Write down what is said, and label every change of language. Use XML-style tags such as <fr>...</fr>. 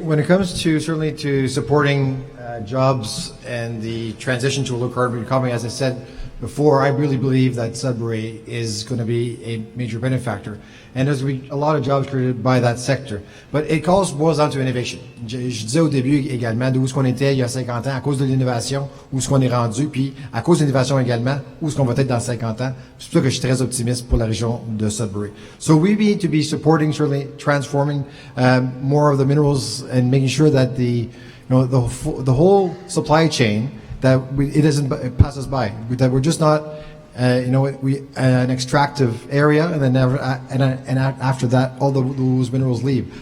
<en>When it comes to certainly to supporting jobs and the transition to a low carbon economy, as I said before, I really believe that Sudbury is going to be a major benefactor. And there's going to be a lot of jobs created by that sector. But it also boils down to innovation.</en> <fr>Je disais au début également d'où est-ce qu'on était il y a 50 ans à cause de l'innovation, où est-ce qu'on est rendu, puis à cause de l'innovation également, où est-ce qu'on va être dans 50 ans. C'est pour ça que je suis très optimiste pour la région de Sudbury.</fr> <en>So we need to be supporting, certainly transforming more of the minerals and making sure that the whole supply chain, that it doesn't pass us by, that we're just not, an extractive area, and then after that, all those minerals leave.</en>